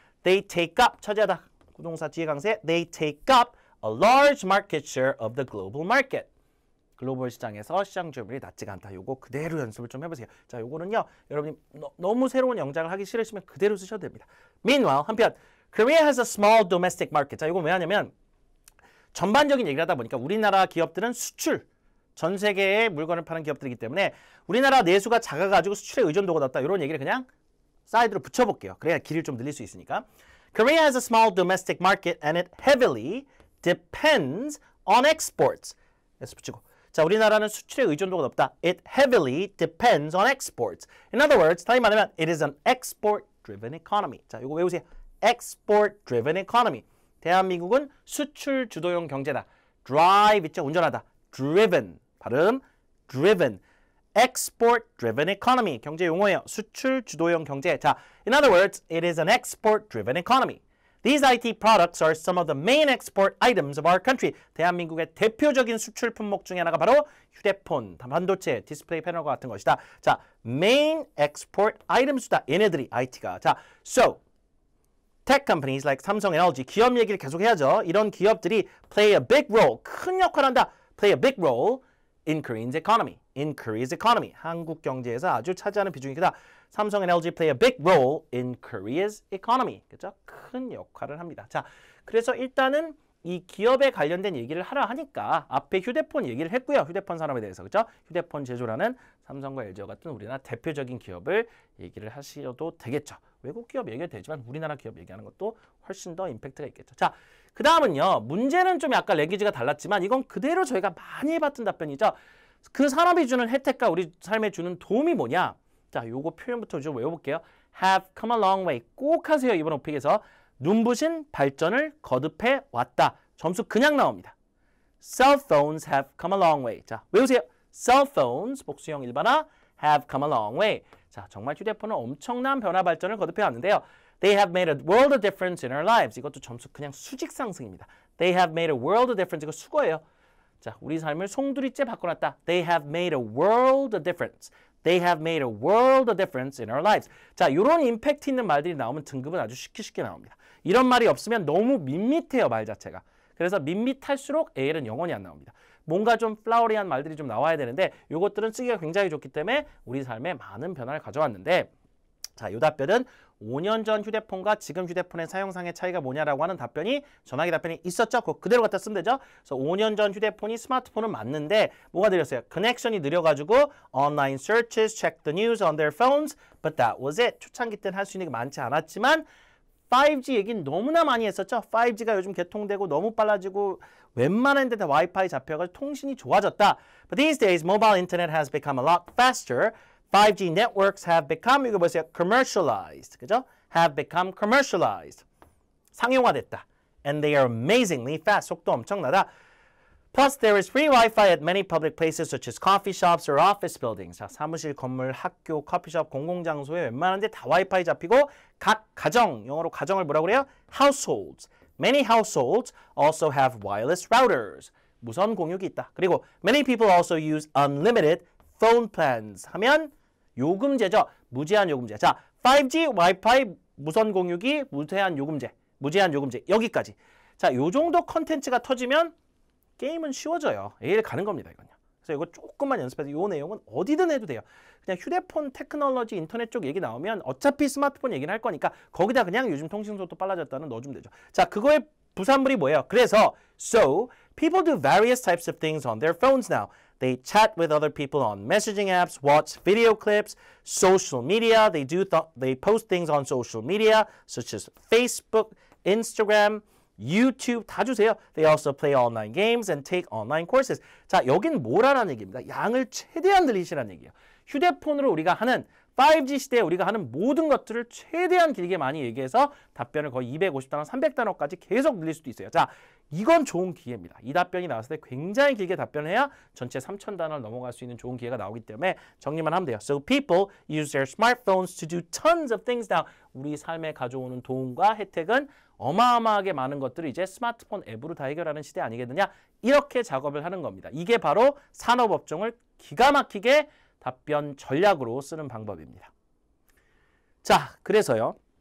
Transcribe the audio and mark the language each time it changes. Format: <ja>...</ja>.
<en>They take up,</en> <ko>차지하다. 구동사 뒤에 강세.</ko> <en>They take up a large market share of the global market.</en> <ko>글로벌 시장에서 시장 점유율이 낮지가 않다. 요거 그대로 연습을 좀 해보세요. 자, 요거는요. 여러분이 너무 새로운 영작을 하기 싫으시면 그대로 쓰셔도 됩니다.</ko> <en>Meanwhile,</en> <ko>한편</ko> <en>Korea has a small domestic market.</en> <ko>자, 이건 왜 하냐면 전반적인 얘기를 하다 보니까 우리나라 기업들은 수출, 전 세계에 물건을 파는 기업들이기 때문에 우리나라 내수가 작아가지고 수출에 의존도가 높다. 이런 얘기를 그냥 사이드로 붙여볼게요. 그래야 길을 좀 늘릴 수 있으니까.</ko> <en>Korea has a small domestic market and it heavily depends on exports.</en> <ko>그래서 붙이고. 자, 우리나라는 수출에 의존도가 높다.</ko> <en>It heavily depends on exports. In other words,</en> <ko>다시 말하면</ko> <en>it is an export-driven economy.</en> <ko>자, 이거 외우세요.</ko> <en>Export-driven economy.</en> <ko>대한민국은 수출 주도형 경제다. Drive 있죠? 운전하다. Driven. 발음. Driven.</ko> <en>Export-driven economy.</en> <ko>경제 용어예요. 수출 주도형 경제.</ko> <en>자, in other words, it is an export-driven economy. These IT products are some of the main export items of our country.</en> <ko>대한민국의 대표적인 수출 품목 중에 하나가 바로 휴대폰, 반도체, 디스플레이 패널과 같은 것이다. 자, main export items다. 얘네들이 IT가. 자,</ko> <en>so tech companies like</en> <ko>삼성 and LG 기업 얘기를 계속 해야죠. 이런 기업들이</ko> <en>play a big role.</en> <ko>큰 역할을 한다.</ko> <en>play a big role in Korea's economy. In Korea's economy.</en> <ko>한국 경제에서 아주 차지하는 비중이 크다.</ko> <en>삼성 and LG play a big role in Korea's economy.</en> <ko>그렇죠? 큰 역할을 합니다. 자, 그래서 일단은 이 기업에 관련된 얘기를 하라 하니까 앞에 휴대폰 얘기를 했고요. 휴대폰 산업에 대해서. 그렇죠? 휴대폰 제조라는 삼성과 LG와 같은 우리나라 대표적인 기업을 얘기를 하셔도 되겠죠. 외국 기업 얘기도 되지만 우리나라 기업 얘기하는 것도 훨씬 더 임팩트가 있겠죠. 자, 그 다음은요. 문제는 좀 약간 랭귀지가 달랐지만 이건 그대로 저희가 많이 해봤던 답변이죠. 그 산업이 주는 혜택과 우리 삶에 주는 도움이 뭐냐? 자, 요거 표현부터 좀 외워볼게요.</ko> <en>Have come a long way.</en> <ko>꼭 하세요. 이번 오픽에서. 눈부신 발전을 거듭해 왔다. 점수 그냥 나옵니다.</ko> <en>Cell phones have come a long way.</en> <ko>자, 외우세요.</ko> <en>Cell phones,</en> <ko>복수형 일반화,</ko> <en>have come a long way.</en> <ko>자, 정말 휴대폰은 엄청난 변화 발전을 거듭해 왔는데요.</ko> <en>They have made a world of difference in our lives.</en> <ko>이것도 점수 그냥 수직 상승입니다.</ko> <en>They have made a world of difference.</en> <ko>이거 수거예요. 자, 우리 삶을 송두리째 바꿔놨다.</ko> <en>They have made a world of difference. They have made a world of difference in our lives.</en> <ko>자, 이런 임팩트 있는 말들이 나오면 등급은 아주 쉽게 나옵니다. 이런 말이 없으면 너무 밋밋해요, 말 자체가. 그래서 밋밋할수록 AL은 영원히 안 나옵니다. 뭔가 좀 플라워리한 말들이 좀 나와야 되는데 이것들은 쓰기가 굉장히 좋기 때문에 우리 삶에 많은 변화를 가져왔는데 자, 이 답변은 5년 전 휴대폰과 지금 휴대폰의 사용상의 차이가 뭐냐라고 하는 답변이 전화기 답변이 있었죠. 그거 그대로 갖다 쓰면 되죠. 그래서 5년 전 휴대폰이 스마트폰은 맞는데 뭐가 느렸어요? 커넥션이 느려가지고</ko> <en>online searches, check the news on their phones, but that was it.</en> <ko>초창기 때는 할 수 있는 게 많지 않았지만 5G 얘기는 너무나 많이 했었죠. 5G가 요즘 개통되고 너무 빨라지고 웬만한 데 다 와이파이 잡혀가지고 통신이 좋아졌다.</ko> <en>But these days, mobile internet has become a lot faster. 5G networks have become,</en> <ko>이거 보세요,</ko> <en>commercialized.</en> <ko>그죠?</ko> <en>Have become commercialized.</en> <ko>상용화됐다.</ko> <en>And they are amazingly fast.</en> <ko>속도 엄청나다.</ko> <en>Plus, there is free Wi-Fi at many public places such as coffee shops or office buildings.</en> <ko>자, 사무실, 건물, 학교, 커피숍, 공공장소에 웬만한 데 다 와이파이 잡히고 각 가정, 영어로 가정을 뭐라고 그래요?</ko> <en>Households. Many households also have wireless routers.</en> <ko>무선 공유기 있다. 그리고</ko> <en>many people also use unlimited phone plans.</en> <ko>하면 요금제죠. 무제한 요금제. 자, 5G, 와이파이, 무선 공유기, 무제한 요금제. 무제한 요금제. 여기까지. 자, 요 정도 컨텐츠가 터지면 게임은 쉬워져요. A를 가는 겁니다, 이건요. 그래서 이거 조금만 연습해서 이 내용은 어디든 해도 돼요. 그냥 휴대폰 테크놀로지 인터넷 쪽 얘기 나오면 어차피 스마트폰 얘기는 할 거니까 거기다 그냥 요즘 통신 속도 빨라졌다는 넣어주면 되죠. 자, 그거의 부산물이 뭐예요? 그래서</ko> <en>So, people do various types of things on their phones now. They chat with other people on messaging apps, watch video clips, social media. They post things on social media such as Facebook, Instagram, YouTube</en> <ko>다 주세요.</ko> <en>They also play online games and take online courses.</en> <ko>자, 여긴 뭐라는 얘기입니다. 양을 최대한 늘리시라는 얘기예요. 휴대폰으로 우리가 하는 5G 시대에 우리가 하는 모든 것들을 최대한 길게 많이 얘기해서 답변을 거의 250단어, 300단어까지 계속 늘릴 수도 있어요. 자, 이건 좋은 기회입니다. 이 답변이 나왔을 때 굉장히 길게 답변을 해야 전체 3,000단어를 넘어갈 수 있는 좋은 기회가 나오기 때문에 정리만 하면 돼요.</ko> <en>So people use their smartphones to do tons of things now.</en> <ko>우리 삶에 가져오는 도움과 혜택은 어마어마하게 많은 것들을 이제 스마트폰 앱으로 다 해결하는 시대 아니겠느냐? 이렇게 작업을 하는 겁니다. 이게 바로 산업업종을 기가 막히게 답변 전략으로 쓰는 방법입니다. 자, 그래서요.</ko>